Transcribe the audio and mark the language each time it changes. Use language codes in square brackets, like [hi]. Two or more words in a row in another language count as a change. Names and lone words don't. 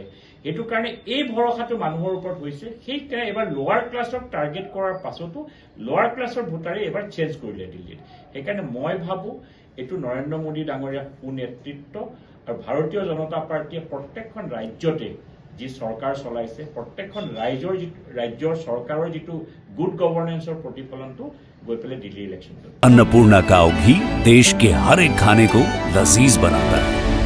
[as] সেইটো কাৰণে এই ভৰসাটো মানুহৰ ওপৰত হৈছে। সেইকাৰণে এবাৰ [en] lower class [as] টাৰ্গেট কৰাৰ পাছতো [en] lower class voters [as] এবাৰ চেঞ্জ কৰিলে দিল্লীত। সেইকাৰণে মই ভাবো এইটো নৰেন্দ্ৰ মোদী ডাঙৰীয়াৰ সুনেতৃত্ব আৰু ভাৰতীয় জনতা পাৰ্টিয়ে প্ৰত্যেকখন ৰাজ্যতে যি চৰকাৰ চলাইছে, প্ৰত্যেকখন ৰাজ্যৰ চৰকাৰৰ যিটো [en] good governance [as] প্ৰতিফলনটো গৈ পেলাই দিল্লী ইলেকশ্যন। [hi] अन्नपूर्णा काव घी देश के हर एक खाने को लजीज बनाता है।